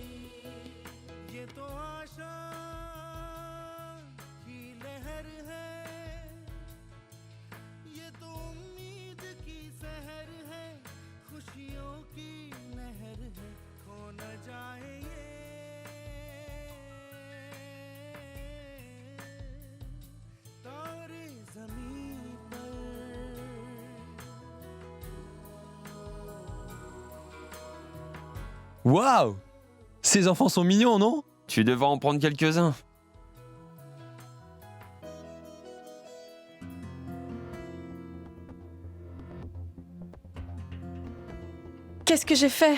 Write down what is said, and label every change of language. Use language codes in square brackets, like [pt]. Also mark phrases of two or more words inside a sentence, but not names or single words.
[hi] ये तो आशा की लहर है, ये तो उम्मीद की सहर है, खुशियों की नहर है, खो न जाए ये तारे ज़मीं पर। [fr] Waouh! Ces enfants sont mignons, non? Tu devrais en prendre quelques-uns. Qu'est-ce que j'ai fait?